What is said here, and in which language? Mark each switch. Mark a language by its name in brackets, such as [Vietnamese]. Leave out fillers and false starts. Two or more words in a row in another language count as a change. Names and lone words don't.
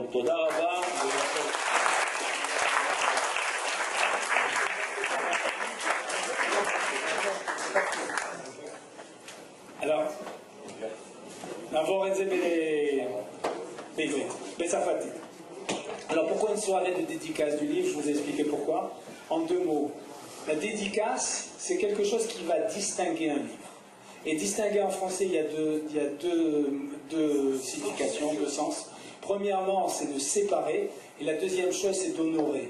[Hebrew] תודה רבה. Alors, נעבור את זה בעברית, בצרפתית. [French] Alors pourquoi une soirée de dédicace du livre? Je vous ai expliqué pourquoi. En 2 mots. La dédicace, c'est quelque chose qui va distinguer un livre. Et distinguer en français, il y a deux significations, 2 sens. Premièrement, c'est de séparer. Et la deuxième chose, c'est d'honorer.